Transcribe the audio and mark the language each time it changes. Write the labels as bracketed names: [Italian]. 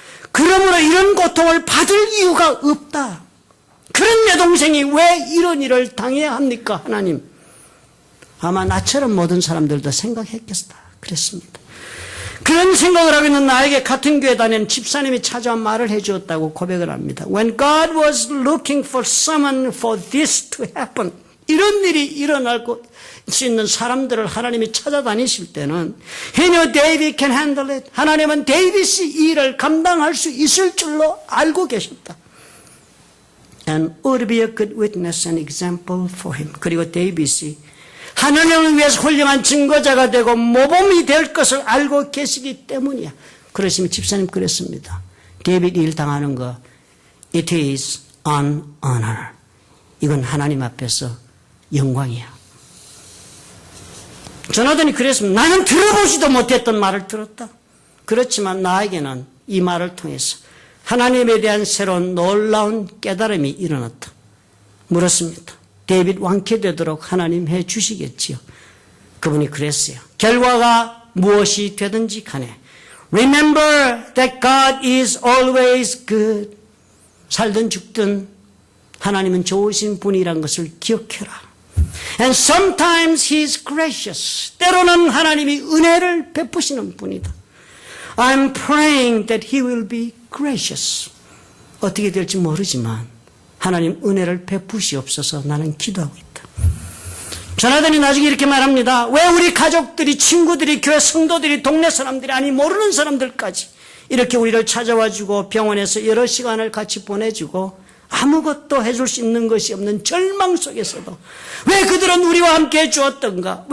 [Korean] 그러므로 이런 고통을 받을 이유가 없다. 그런 내 동생이 왜 이런 일을 당해야 합니까, 하나님? 아마 나처럼 모든 사람들도 생각했겠다. 그랬습니다. 그런 생각을 하고 있는 나에게 같은 교회 다니는 집사님이 찾아와 말을 해주었다고 고백을 합니다. [English] When God was looking for someone for this to happen, [Korean] 이런 일이 일어날 수 있는 사람들을 하나님이 찾아다니실 때는 [English] He knew David can handle it. [Korean] 하나님은 데이빗이 이 일을 감당할 수 있을 줄로 알고 계셨다. [English] And would be a good witness and example for him. [Korean] 그리고 데이빗이 하나님을 위해서 훌륭한 증거자가 되고 모범이 될 것을 알고 계시기 때문이야. 그러시면 집사님 그랬습니다. 데이빗 일 당하는 거, [English] it is an honor. [Korean] 이건 하나님 앞에서 영광이야. 조나단이 그랬습니다. 나는 들어보지도 못했던 말을 들었다. 그렇지만 나에게는 이 말을 통해서 하나님에 대한 새로운 놀라운 깨달음이 일어났다. 물었습니다. 데이빗 완쾌되도록 하나님 해 주시겠지요. 그분이 그랬어요. 결과가 무엇이 되든지 간에 [English] Remember that God is always good. [Korean] 살든 죽든 하나님은 좋으신 분이란 것을 기억해라. [English] And sometimes He is gracious. [Korean] 때로는 하나님이 은혜를 베푸시는 분이다. [English] I'm praying that He will be gracious. [Korean] 어떻게 될지 모르지만 하나님 은혜를 베푸시옵소서 나는 기도하고 있다. 조나단이 나중에 이렇게 말합니다. 왜 우리 가족들이, 친구들이, 교회 성도들이, 동네 사람들이, 아니 모르는 사람들까지 이렇게 우리를 찾아와주고 병원에서 여러 시간을 같이 보내주고 아무것도 해줄 수 있는 것이 없는 절망 속에서도 왜 그들은 우리와 함께 해주었던가?